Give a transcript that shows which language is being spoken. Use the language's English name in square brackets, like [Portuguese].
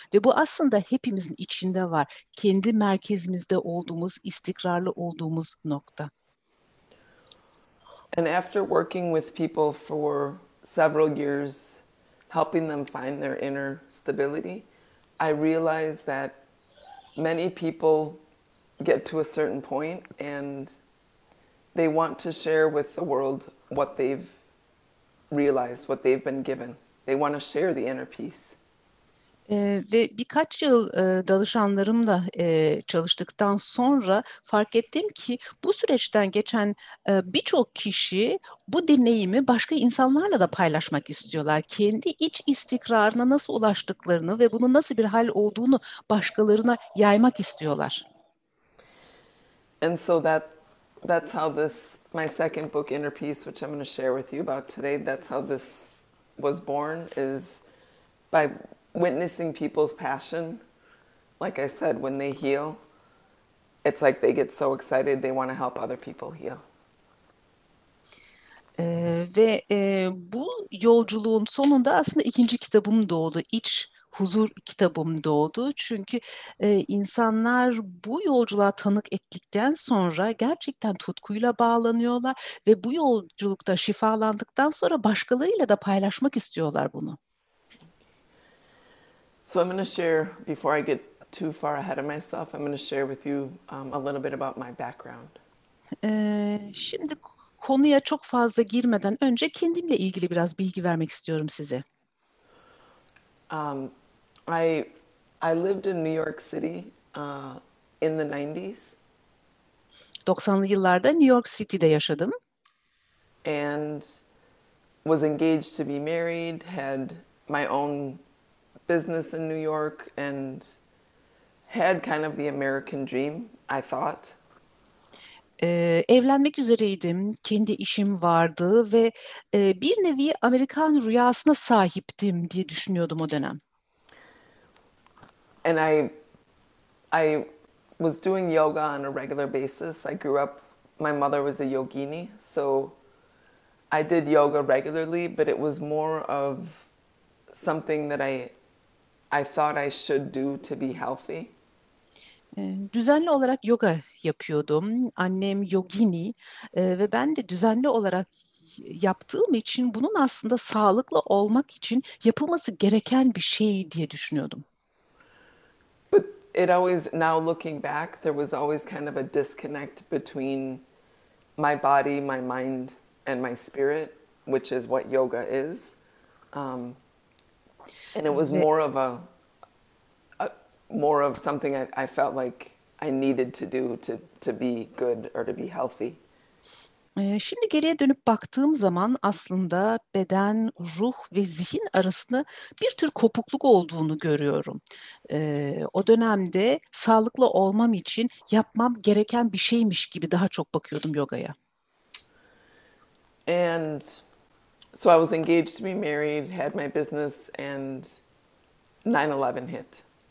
[Turkish] Ve bu aslında hepimizin içinde var. Kendi merkezimizde olduğumuz, istikrarlı olduğumuz nokta. [English] And after working with people for several years, helping them find their inner stability, I realized that many people get to a certain point and they want to share with the world what they've realized, what they've been given. They want to share the inner peace. [Turkish] Ve birkaç yıl danışanlarımla çalıştıktan sonra fark ettim ki bu süreçten geçen birçok kişi bu deneyimi başka insanlarla da paylaşmak istiyorlar. Kendi iç istikrarına nasıl ulaştıklarını ve bunun nasıl bir hal olduğunu başkalarına yaymak istiyorlar. [English] And so that's how my second book, Inner Peace, which I'm going to share with you about today, that's how this was born, is by witnessing people's passion. Like I said, when they heal, it's like they get so excited they want to help other people heal. [Turkish] Ve bu yolculuğun sonunda aslında ikinci kitabım doğdu. İç Huzur kitabım doğdu. Çünkü insanlar bu yolculuğa tanık ettikten sonra gerçekten tutkuyla bağlanıyorlar ve bu yolculukta şifalandıktan sonra başkalarıyla da paylaşmak istiyorlar bunu. [English] So I'm going to share, before I get too far ahead of myself, I'm going to share with you a little bit about my background. [Turkish] Şimdi konuya çok fazla girmeden önce kendimle ilgili biraz bilgi vermek istiyorum size. [English] Um, I I lived in New York City in the 90s, [Turkish] 90'lı yıllarda New York City'de yaşadım. [English] and was engaged to be married, had my own business in New York, and had kind of the American dream, I thought. [Turkish] Evlenmek üzereydim, kendi işim vardı ve bir nevi Amerikan rüyasına sahiptim diye düşünüyordum o dönem. [English] And I was doing yoga on a regular basis. I grew up, my mother was a yogini, so I did yoga regularly, but it was more of something that I thought I should do to be healthy. [Turkish] Düzenli olarak yoga yapıyordum. Annem yogini ve ben de düzenli olarak yaptığım için bunun aslında sağlıklı olmak için yapılması gereken bir şey diye düşünüyordum. [English] But it always, now looking back, there was always kind of a disconnect between my body, my mind, and my spirit, which is what yoga is. And it was [Turkish] Ve [English] more of more of something I felt like I needed to do to be good or to be healthy. [Turkish] Şimdi geriye dönüp baktığım zaman aslında beden, ruh ve zihin arasında bir tür kopukluk olduğunu görüyorum. O dönemde sağlıklı olmam için yapmam gereken bir şeymiş gibi daha çok bakıyordum yogaya. [English] And so I was engaged to be married, had my business, and 9/11 hit.